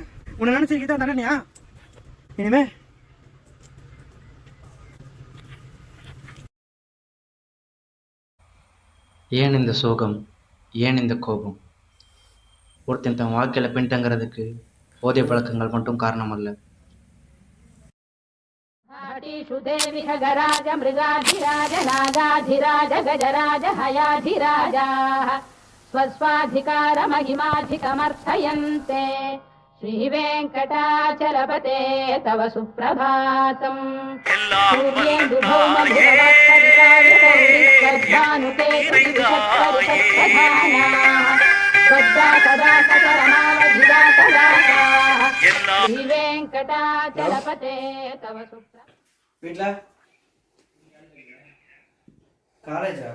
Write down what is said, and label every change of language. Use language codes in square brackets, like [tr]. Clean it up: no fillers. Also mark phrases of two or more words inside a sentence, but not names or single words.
[ta] உன்னை நினைச்சிக்கிட்டு தானேயா இனிமே? ஏன் இந்த சோகம், ஏன் இந்த கோபம்? ஒருத்தன் தன் வாழ்க்கையில் பின்தங்கிறதுக்கு போதை பழக்கங்கள் மட்டும் காரணம் அல்ல. [sa] देवी खगराज मृगाधिराज नागाधिराज गजराज हयाधिराजाः स्वस्वाधिकार महिमाधिकमर्थयन्ते श्रीवेङ्कटाचलपते तव सुप्रभातम् श्रीवेङ्कटाचलपते तव सुप्रभातम्. [ta] வீட்ல காலேஜா?